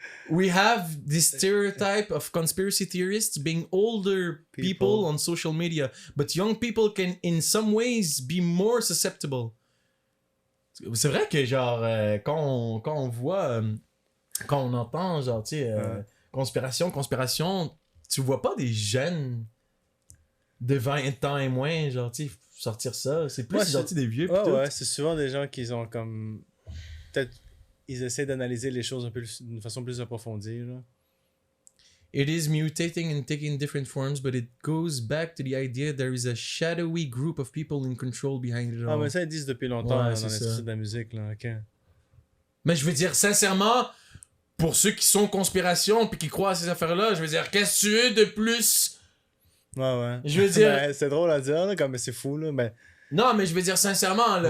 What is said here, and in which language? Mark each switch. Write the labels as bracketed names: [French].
[English] we have this stereotype of conspiracy theorists being older people on social media, but young people can in some ways be more susceptible. [French] C'est vrai que genre quand on voit quand on entend genre tu sais conspiration, tu vois pas des jeunes de 20 ans et moins genre tu sais sortir ça, c'est plus Ouais, sorti des vieux pis Ouais, tout. ouais, c'est souvent des gens qui ont comme. Peut-être. Ils essaient d'analyser les choses un peu d'une façon plus approfondie, là. [English] It is mutating and taking different forms, but it goes back to the idea there is a shadowy group of people in control behind it all. [French] Ah, mais ça, ils disent depuis longtemps Ouais, dans c'est l'industrie ça. de la musique, là, ok. Mais je veux dire, sincèrement, pour ceux qui sont conspiration puis qui croient à ces affaires-là, je veux dire, qu'est-ce que tu veux de plus? Ouais, ouais. Je veux dire- Ben, c'est drôle à dire, là, comme c'est fou, là, mais. Non, mais je veux dire, sincèrement, là,